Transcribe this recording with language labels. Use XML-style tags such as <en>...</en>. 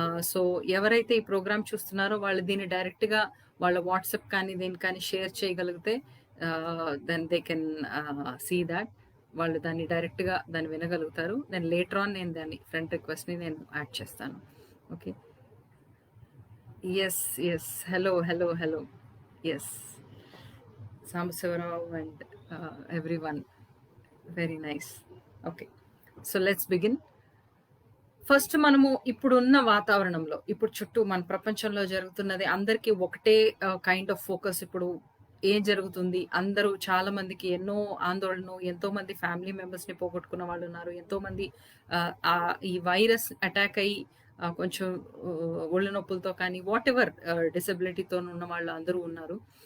<te>So ఎవరైతే ఈ programme చూస్తున్నారో వాళ్ళు దీన్ని డైరెక్ట్గా వాళ్ళ వాట్సాప్ కానీ దేని కానీ షేర్ చేయగలిగితే</te> <en>then they can see that,</en> <te>వాళ్ళు దాన్ని డైరెక్ట్గా దాన్ని వినగలుగుతారు.</te> <en>then later on</en> <te>నేను దాన్ని ఫ్రెండ్ రిక్వెస్ట్ని నేను యాడ్ చేస్తాను.</te> <en>Okay. Yes, hello. Yes, Sambasivarao and everyone, very nice. Okay, so let's begin.</en> <te>First మనము ఇప్పుడున్న వాతావరణంలో, ఇప్పుడు చుట్టూ మన ప్రపంచంలో జరుగుతున్నది అందరికీ ఒకటే కైండ్ ఆఫ్ ఫోకస్. ఇప్పుడు ఏం జరుగుతుంది, అందరూ చాలా మందికి ఎన్నో ఆందోళనలు, ఎంతో మంది ఫ్యామిలీ మెంబర్స్ని పోగొట్టుకున్న వాళ్ళు ఉన్నారు, ఎంతో మంది ఈ వైరస్ అటాక్ అయ్యి కొంచెం ఒళ్ళు నొప్పులతో కానీ వాట్ ఎవర్ డిసబిలిటీతో ఉన్న వాళ్ళు అందరూ ఉన్నారు.</te>